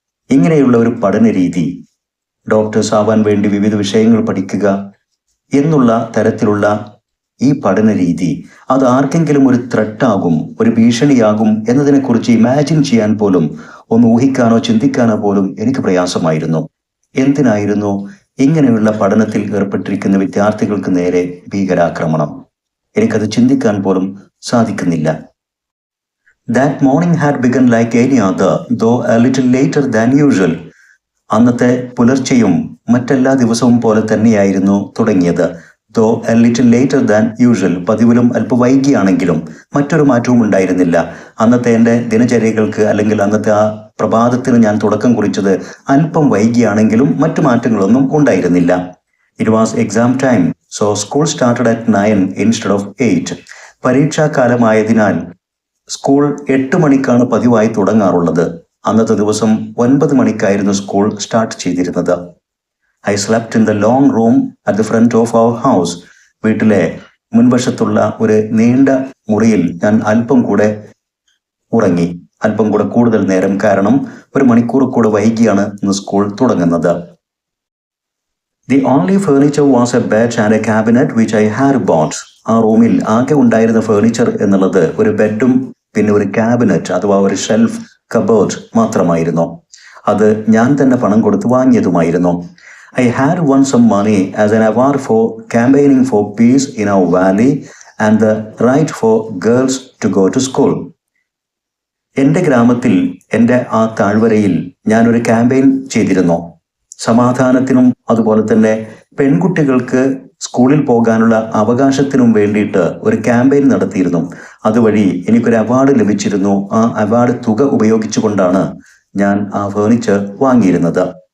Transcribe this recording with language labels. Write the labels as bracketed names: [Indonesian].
[Malayalam] ഇങ്ങനെയുള്ള ഒരു പഠന രീതി, ഡോക്ടേഴ്സ് ആവാൻ വേണ്ടി വിവിധ വിഷയങ്ങൾ പഠിക്കുക എന്നുള്ള തരത്തിലുള്ള ഈ പഠന രീതി, അത് ആർക്കെങ്കിലും ഒരു ത്രെട്ടാകും, ഒരു ഭീഷണിയാകും എന്നതിനെക്കുറിച്ച് ഇമാജിൻ ചെയ്യാൻ പോലും, ഒന്ന് ഊഹിക്കാനോ ചിന്തിക്കാനോ പോലും എനിക്ക് പ്രയാസമായിരുന്നു. എന്തിനായിരുന്നു ഇങ്ങനെയുള്ള പഠനത്തിൽ ഏർപ്പെട്ടിരിക്കുന്ന വിദ്യാർത്ഥികൾക്ക് നേരെ ഭീകരാക്രമണം? എനിക്കത് ചിന്തിക്കാൻ പോലും സാധിക്കുന്നില്ല. [English] That morning had begun like any other, though a little later than usual. [Malayalam] അന്നത്തെ പുലർച്ചെയും മറ്റെല്ലാ ദിവസവും പോലെ തന്നെയായിരുന്നു തുടങ്ങിയത്. [English] though a little later than usual, [Malayalam] പതിവിലും അല്പം വൈകിയാണെങ്കിലും മറ്റൊരു മാറ്റവും ഉണ്ടായിരുന്നില്ല. അന്നത്തെ എൻ്റെ ദിനചര്യകൾക്ക്, അല്ലെങ്കിൽ അന്നത്തെ ആ പ്രഭാതത്തിന് ഞാൻ തുടക്കം കുറിച്ചത് അല്പം വൈകിയാണെങ്കിലും മറ്റു മാറ്റങ്ങളൊന്നും ഉണ്ടായിരുന്നില്ല. [English] It was exam time, so school started at 9 instead of 8. [Malayalam] പരീക്ഷാകാലമായതിനാൽ school 8 മണിക്കാണ് പതിവായി തുടങ്ങാറുള്ളത്. അന്നത്തെ ദിവസം 9 മണിക്കായിരുന്നു സ്കൂൾ സ്റ്റാർട്ട് ചെയ്തിരുന്നത്. [English] I slept in the long room at the front of our house. [Malayalam] വീട്ടിലെ മുൻവശത്തുള്ള ഒരു നീണ്ട മുറിയിൽ ഞാൻ അല്പം കൂടെ ഉറങ്ങി, അല്പം കൂടെ കൂടുതൽ നേരം. കാരണം 1 മണിക്കൂർ കൂടെ വൈകിയാണ് ഇന്ന് സ്കൂൾ തുടങ്ങുന്നത്. [English] The only furniture was a bed and a cabinet which I had bought. [Malayalam] ആ റൂമിൽ ആകെ ഉണ്ടായിരുന്ന ഫേർണിച്ചർ എന്നുള്ളത് ഒരു ബെഡും പിന്നെ ഒരു ക്യാബിനറ്റ് അഥവാ ഒരു ഷെൽഫ് കബേർഡ് മാത്രമായിരുന്നു. അത് ഞാൻ തന്നെ പണം കൊടുത്ത് വാങ്ങിയതുമായിരുന്നു. [English] I had won some money as an award for campaigning for peace in our valley and the right for girls to go to school. [Malayalam] എൻ്റെ ഗ്രാമത്തിൽ, എൻ്റെ ആ താഴ്വരയിൽ ഞാനൊരു ക്യാമ്പയിൻ ചെയ്തിരുന്നു. സമാധാനത്തിനും അതുപോലെ തന്നെ പെൺകുട്ടികൾക്ക് സ്കൂളിൽ പോകാനുള്ള അവകാശത്തിനും വേണ്ടിയിട്ട് ഒരു ക്യാമ്പയിൻ നടത്തിയിരുന്നു. അതുവഴി എനിക്കൊരു അവാർഡ് ലഭിച്ചിരുന്നു. ആ അവാർഡ് തുക ഉപയോഗിച്ചുകൊണ്ടാണ് ഞാൻ ആ ഫേർണിച്ചർ വാങ്ങിയിരുന്നത്.